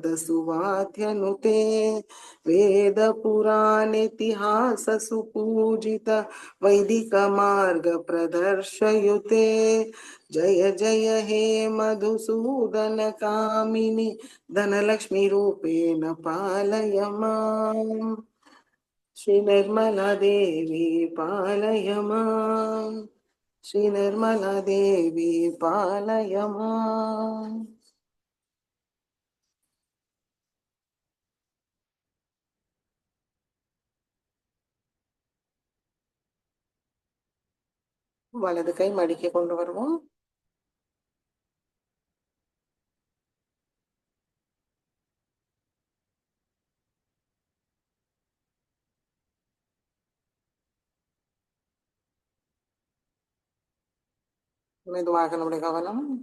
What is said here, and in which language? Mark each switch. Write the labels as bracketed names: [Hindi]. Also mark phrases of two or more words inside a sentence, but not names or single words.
[Sanskrit] सुवाद्यनुते वेद पुराणेतिहास सुपूजित वैदिक मार्ग प्रदर्शयुते जय जय हे मधुसूदन कामिनि धनलक्ष्मी रूपेण पालय माम् श्री निर्मला देवी पालय माम् श्री निर्मला देवी पालय माम् [Tamil] வலது கை மடிக்க கொண்டு வருவோம் மெதுவாக நம்முடைய கவனம்